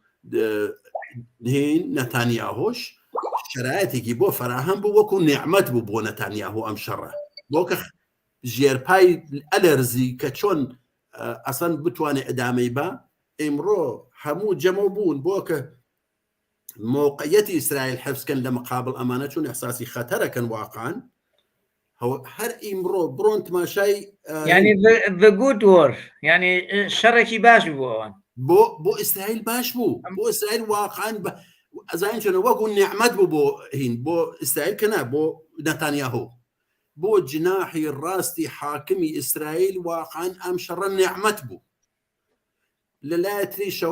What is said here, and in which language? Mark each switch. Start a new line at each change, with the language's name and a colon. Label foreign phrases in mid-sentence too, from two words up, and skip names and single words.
Central Kurdish: نەتانیاهۆش شرایەتێکی بۆ فراهەم بوو وەکو نیعمەت بوو بۆ نەتانیاهۆ ئەم شەڕە بۆکە ژێرپای ئەلەرزی کە چۆن ئەسەن بتوانێت ئەدامەی بە ئیمڕۆ هەموو جەمە بوون بۆ کە موقعیەتی ئیسرائیل حفزکەن لە مقابل ئەمانە چون ئەحساسی خەتەرەکەن واقعان هەر ئیمڕۆ بڕۆن تماشای ینی
English: the good war
Central Kurdish: ینی شەڕێکی باش بوو ئەوان بۆ ئیسرائیل باش بوو بۆ ئیسرائیل واقعان ئەزانین چۆنە وەکو نیعمەت بوو بۆ هین بۆ ئیسرائیل کەنا بۆ نەتانیاهۆ بۆ جناحی ڕاستی حاکمی ئیسرائیل واقعان ئەم شەڕە نیعمەت بوو لەلایە تریشەوە